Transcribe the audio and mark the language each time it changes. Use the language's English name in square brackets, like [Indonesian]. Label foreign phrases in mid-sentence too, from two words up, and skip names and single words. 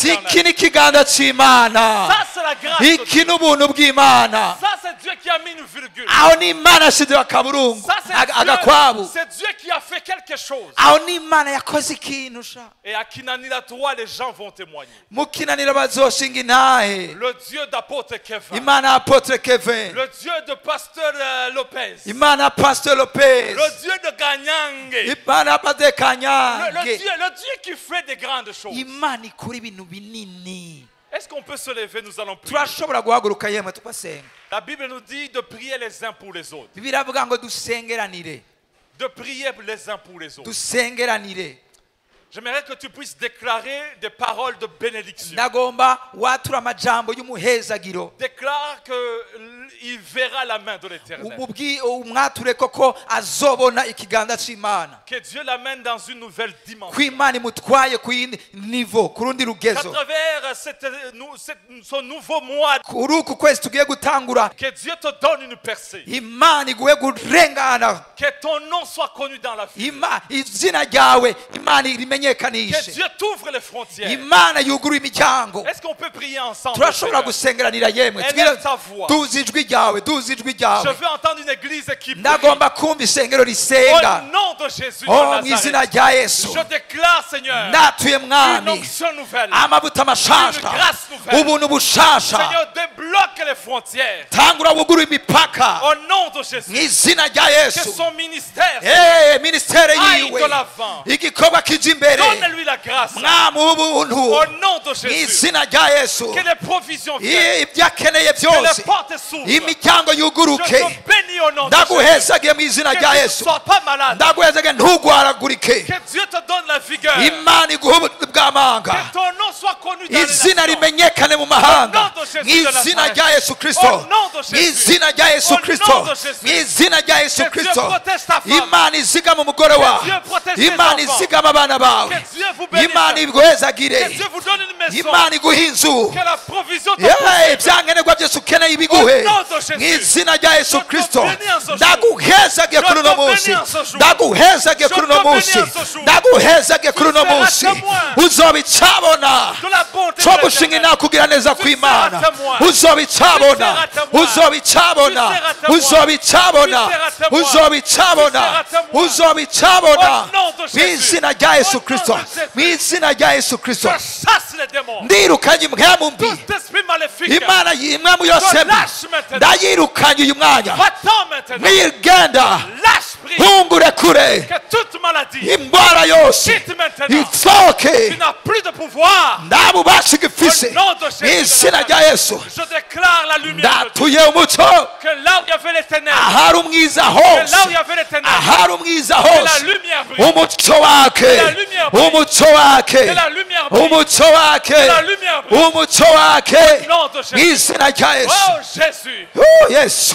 [Rundi] iki [French] l'Éternel. [Rundi] ni ikiganza cy'Imana, [French] Ça, c'est la grâce de [Rundi] iki [French] Dieu. [Rundi] ni ubuntu bw'Imana. [French] Ça, c'est Dieu qui a mis une virgule. [Rundi] Aho ni Imana yashizeho akaburungu [French] Ça, c'est [Rundi] agakwabu. [French] Dieu qui a fait quelque chose. [Rundi] Aho ni Imana yakoze ikintu sha. [French] Et à Kinanira 3, les gens vont témoigner. [Rundi] Mukinanira bazoshinga inahe. [French] Le Dieu d'apôtre Kevin. [Rundi] Imana Apotre Kevin, [French] Le Dieu de pasteur Lopez. [Rundi] Imana Pastor Lopez, [French] Le Dieu de Ganyange. [Rundi] Imana Pade [French] Le Kanyange. Dieu qui fait des grandes choses. [Rundi] Imana ikora ibintu binini. [French] Est-ce qu'on peut se lever? Nous allons prier. [Rundi] Turashobora guhaguruka yemwe tugasenga. [French] La Bible nous dit de prier les uns pour les autres. [Rundi] Biravuga ngo dusengeranire, [French] De prier les uns pour les autres. [Rundi] dusengeranire. [French] J'aimerais que tu puisses déclarer des paroles de bénédiction. [Rundi] Ndagomba watura amajambo y'umuhezagiro. [French] Déclare qu'il verra la main de l'Éternel. [Rundi] Umwature koko azobona ikiganza c'Imana. [French] Que Dieu l'amène dans une nouvelle dimension. [Rundi] Kw'Imana imutwaye ku yindi niveau, ku rundi [French] À [Rundi] rugezo. [French] travers ce nouveau mois, [Rundi] Kuri uku kwezi tugiye gutangura, [French] que Dieu te donne une percée. [Rundi] Imana iguhe kurengana. [French] Que ton nom soit connu dans la vie. [Rundi] Izina ryawe Imana [French] Que [Rundi] rimenyekanishe. [French] Dieu t'ouvre les frontières. [Rundi] Imana yugura imiryango. [French] Est-ce qu'on peut prier ensemble? [Rundi] Turashobora gusengeranira yemwe. [French] Élève ta voix. [Rundi] Tuzi ijwi ryawe, tuzi ijwi ryawe. [French] Je veux entendre une église qui prie. [Rundi] Ndagomba kumva isengero [French] Au [Rundi] risenga. [French] nom de Jésus de [Rundi] Oh, mu izina Nazareth. rya Yesu. [French] Je déclare, Seigneur, [Rundi] Natuye [French] une [Rundi] mwami. [French] onction nouvelle. [Rundi] Amavuta mashasha. [French] Une grâce nouvelle. [Rundi] Ubuntu bushasha. [French] Seigneur, débloque les frontières. [Rundi] Tangura wugura imipaka. [French] Au nom de Jésus. [Rundi] Mu izina rya [French] Que [Rundi] Yesu. [French] son ministère [Rundi] Ministere [French] aille [Rundi] yiwe. [French] de l'avant. [Rundi] Igikorwa kija imbere. [French] Donne-lui la grâce. [Rundi] Mwami w'ubuntu. [French] Au nom de [Rundi] Mu Jésus. izina rya Yesu. [French] Que les provisions viennent. [Rundi] Ibyo akeneye [French] Que [Rundi] byose. [French] les portes s'ouvrent. [Rundi] Imiryango [French] Je [Rundi] yuguruke. [French] te bénis au nom de Jésus. [Rundi] Ndaguhezagiye mu izina [French] Que [Rundi] rya [French] tu ne [Rundi] Yesu. [French] sois pas malade. [Rundi] Ndaguhezagiye ntugwaragurike. [French] Que Dieu te donne la vigueur. [Rundi] Imana iguhe ubuntu bw'amanga. [French] Que ton nom soit connu dans les [Rundi] Izina [French] nations. [Rundi] rimenyekane mu mahanga. [French] Au nom de Jésus [Rundi] Mu [French] de [Rundi] izina Nazareth. rya Yesu Kristo. [French] Au nom de [Rundi] Mu Jésus. izina rya Yesu [French] Au [Rundi] Kristo. [French] nom de Jésus. [Rundi] Mu izina rya Yesu [French] Que Dieu [Rundi] Kristo. [French] protège ta femme. [Rundi] Imana izigama umugore wawe. [French] Dieu protège tes [Rundi] Imana [French] enfants. [Rundi] izigama abana bawe. [French] Que Dieu vous bénisse. [Rundi] Imana iguhezagire. [French] Que Dieu vous donne une maison. [Rundi] Imana iguhe inzu. [French] Que la provision te [Rundi] Yewe [French] poursuive. [Rundi] ibyankenerwa byose ukeneye ibiguhe. [French] Au nom de Jésus. [Rundi] Mu izina rya Yesu [French] Je te [Rundi] Kristo. [French] bénis en ce jour. [Rundi] Ndaguhezagiye kuri uno [French] Je te [Rundi] munsi. [French] bénis en ce jour. [Rundi] Ndaguhezagiye kuri uno [French] Je te [Rundi] munsi. [French] bénis en ce jour. [Rundi] Ndaguhezagiye kuri uno [French] Tu seras [Rundi] munsi. [French] témoin [Rundi] Uzobicabona. [French] de la bonté [Rundi] cyo [French] de [Rundi] gushinga [French] l'Éternel. [Rundi] inakugira neza kw'Imana. [French] seras témoin. [Rundi] Uzobicabona. [French] Tu seras témoin. [Rundi] Uzobicabona. [French] Tu seras témoin. [Rundi] Uzobicabona. [French] Tu seras témoin. [Rundi] Uzobicabona. [French] Tu seras témoin. [Rundi] Uzobicabona. [French] Au nom de [Rundi] Mu Jésus. izina rya Yesu [French] Au [Rundi] Kristo. [French] nom de Jésus. [Rundi] Mu izina rya Yesu Kristo. [French] Je chasse les démons. [Rundi] Ndirukanye impwemu mbi. [French] Tout esprit maléfique. [Rundi] Imana impwemu yose [French] Je [Rundi] mbi. [French] lâche maintenant. [Rundi] Ndayirukanye uyu mwanya. [French] Va-t'en maintenant. [Rundi] Niyigenda. [French] Lâche prise. [Rundi] Hungure kure. [French] Que toute maladie [Rundi] Indwara yose [French] quitte maintenant. [Rundi] isohoke. [French] Tu n'as plus de pouvoir. [Rundi] nta bubasha igifise. [French] Au nom de Jésus. [Rundi] Mu izina rya Yesu. [French] Je déclare la lumière de Dieu. [Rundi] ndatuye umuco. [French] Que là où il y avait les ténèbres. [Rundi] ahari umwiza [French] Que [Rundi] hose. [French] là où il y avait les ténèbres. [Rundi] ahari umwiza [French] Que la [Rundi] hose. [French] lumière brille. [Rundi] umuco wake. [French] la lumière brille. [Rundi] umuco wake. [French] Que la lumière brille. [Rundi] umuco wake. [French] la lumière brille. [Rundi] umuco wake. [French] Au nom de [Rundi] mu Jésus. izina rya Yesu. [French] Oh Jésus. [Rundi] Oh, Yesu.